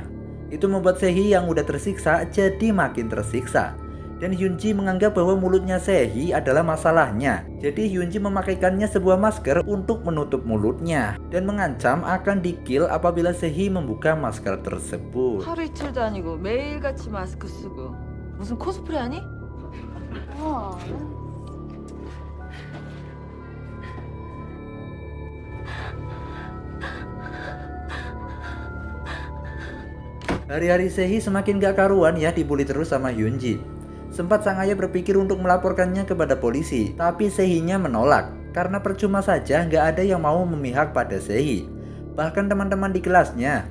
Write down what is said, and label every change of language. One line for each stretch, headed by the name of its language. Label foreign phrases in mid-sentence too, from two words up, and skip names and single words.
Indonesian: Itu membuat Sehi yang udah tersiksa jadi makin tersiksa. Dan Hyunji menganggap bahwa mulutnya Sehi adalah masalahnya. Jadi Hyunji memakaikannya sebuah masker untuk menutup mulutnya. Dan mengancam akan di-kill apabila Sehi membuka masker tersebut.
Korean: 하루 이틀도 아니고 매일같이 마스크 쓰고 무슨 코스프레 하니?
Indonesian: Hari-hari Sehi semakin gak karuan ya dibully terus sama Hyunji. Sempat sang ayah berpikir untuk melaporkannya kepada polisi, tapi Sehinya menolak karena percuma saja gak ada yang mau memihak pada Sehi, bahkan teman-teman di kelasnya.